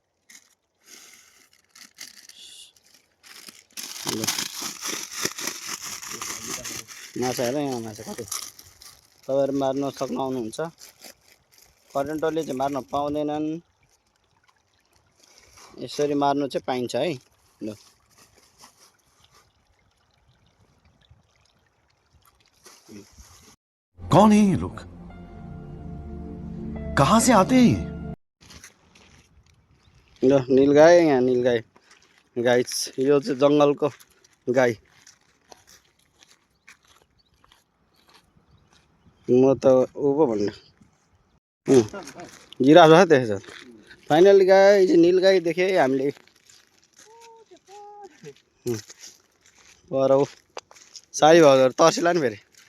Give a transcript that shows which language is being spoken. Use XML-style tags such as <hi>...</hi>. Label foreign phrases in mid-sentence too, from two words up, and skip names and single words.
<ne>माछा हेर यहाँ माछा कति तपाईँहरू मार्न सक्नु आउनुहुन्छ करेन्टले चाहिँ मार्न पाउँदैनन् यसरी मार्नु चाहिँ पाइन्छ है ल</ne> <hi>कौन है ये लोग कहाँ से आते हैं</hi> <ne>ल नीलगाई यहाँ नीलगाई गाई यो चाहिँ जङ्गलको गाई म त ऊ पो भन्नु जिराफ छ देखेछ फाइनली गाई चाहिँ नीलगाई देखेँ हामीले पर ऊ सारी भयो तर्सिला नि फेरि</ne>